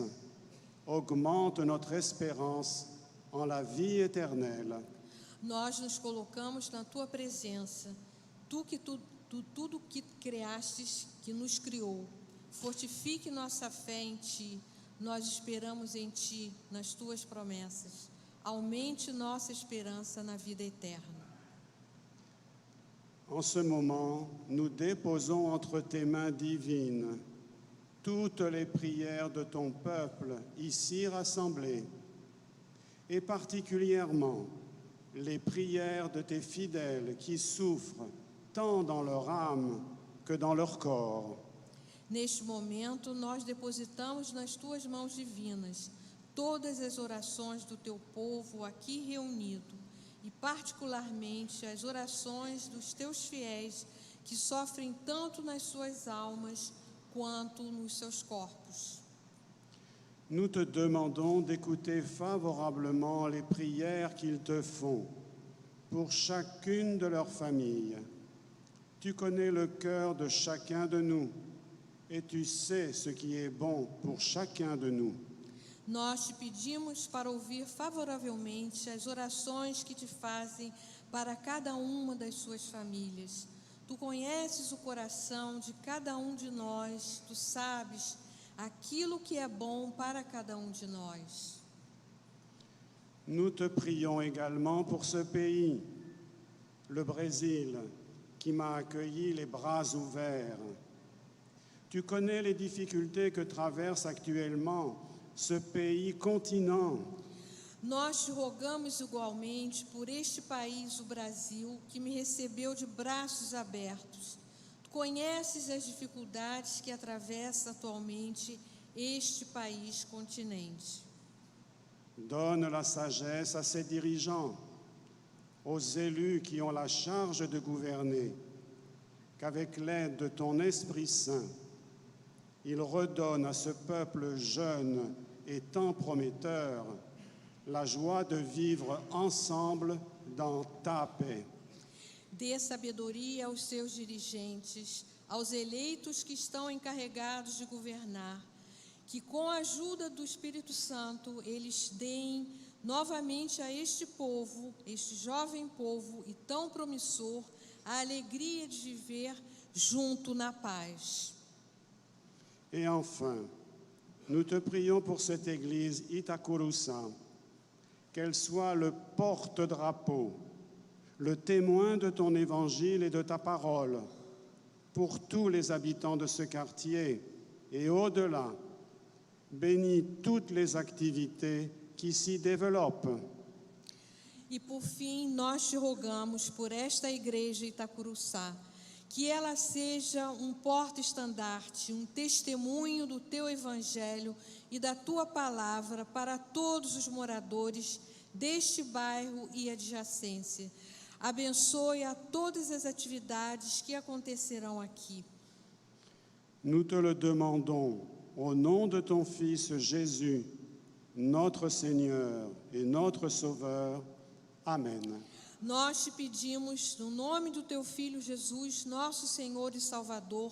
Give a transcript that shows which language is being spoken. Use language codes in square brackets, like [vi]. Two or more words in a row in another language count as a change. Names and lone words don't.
[fr] Augmente notre espérance en la vie éternelle. [pt] Nós nos colocamos na Tua presença, tudo que criastes, que nos criou. Fortifique nossa fé em Ti. Nós esperamos em Ti, nas Tuas promessas. Aumente nossa esperança na vida eterna. [fr] En ce moment, nous déposons entre tes mains divines toutes les prières de ton peuple ici rassemblé, et particulièrement les prières de tes fidèles qui souffrent tant dans leur âme que dans leur corps. [pt] Neste momento, nós depositamos nas Tuas mãos divinas todas as orações do Teu povo aqui reunido, e particularmente as orações dos Teus fiéis que sofrem tanto nas suas almas quanto nos seus corpos. [fr] Nous te demandons d'écouter favorablement les prières qu'ils te font pour chacune de leurs familles. Tu connais le cœur de chacun de nous et tu sais ce qui est bon pour chacun de nous. [pt] Nós te pedimos para ouvir favoravelmente as orações que te fazem para cada uma das suas famílias. Tu conheces o coração de cada um de nós, tu sabes aquilo que é bom para cada um de nós. [fr] Nous te prions également pour ce pays, le Brésil, qui m'a accueilli les bras ouverts. Tu connais les difficultés que traverse actuellement ce pays continent. [pt] Nós te rogamos igualmente por este país, o Brasil, que me recebeu de braços abertos. Tu conheces as dificuldades que atravessa atualmente este país continente. [fr] Donne la sagesse à ses dirigeants, aux élus qui ont la charge de gouverner, qu'avec l'aide de ton Esprit Saint, ils redonnent à ce peuple jeune et tant prometteur la joie de vivre ensemble dans ta paix. [pt] Dê sabedoria aos seus dirigentes, aos eleitos que estão encarregados de governar, que com a ajuda do Espírito Santo eles deem novamente a este povo, este jovem povo e tão promissor, a alegria de viver junto na paz. [fr] Et enfin, nous te prions pour cette Église Itacuruçá, qu'elle soit le porte-drapeau, le témoin de ton évangile et de ta parole pour tous les habitants de ce quartier et au-delà. Bénis toutes les activités qui s'y développent. [pt] E por fim, nós te rogamos por esta igreja Itacuruçá, que ela seja um porta-estandarte, um testemunho do teu evangelho e da tua palavra para todos os moradores deste bairro e adjacência. Abençoe a todas as atividades que acontecerão aqui. [fr] Nous te le demandons au nom de ton Fils Jésus, notre Seigneur et notre Sauveur. Amen. [pt] Nós te pedimos no nome do teu Filho Jesus, nosso Senhor e Salvador.